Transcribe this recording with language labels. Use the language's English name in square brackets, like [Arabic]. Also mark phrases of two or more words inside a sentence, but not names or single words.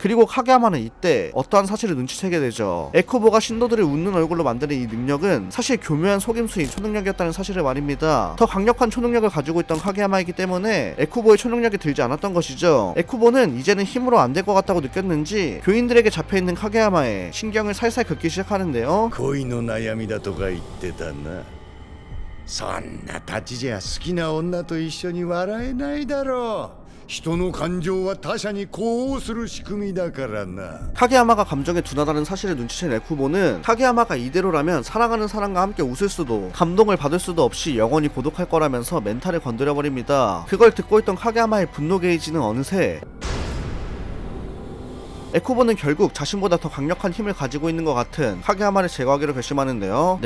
[Korean] 그리고 카게야마는 이때 어떠한 사실을 눈치채게 되죠. 에쿠보가 신도들을 웃는 얼굴로 만드는 이 능력은 사실 교묘한 속임수인 초능력이었다는 사실을 말입니다. 더 강력한 초능력을 가지고 있던 카게야마이기 때문에 에쿠보의 초능력이 들지 않았던 것이죠. 에쿠보는 이제는 힘으로 안 될 것 같다고 느꼈는지 교인들에게 잡혀있는 카게야마에 신경을 살살 긋기 시작하는데요. [Japanese] 恋の悩みだとか言ってたなそんなたちじゃ好きな女と一緒に笑えないだろう。人の感情は他者に呼応する仕組みだからな。 [Korean] 카게야마가 감정에 둔하다는 사실을 눈치챈 에쿠보는 카게야마가 이대로라면 사랑하는 사람과 함께 웃을 수도 감동을 받을 수도 없이 영원히 고독할 거라면서 멘탈을 건드려버립니다. 그걸 듣고 있던 카게야마의 분노 게이지는 어느새 에쿠보는 결국 자신보다 더 강력한 힘을 가지고 있는 것 같은 카게야마를 제거하기로 결심하는데요.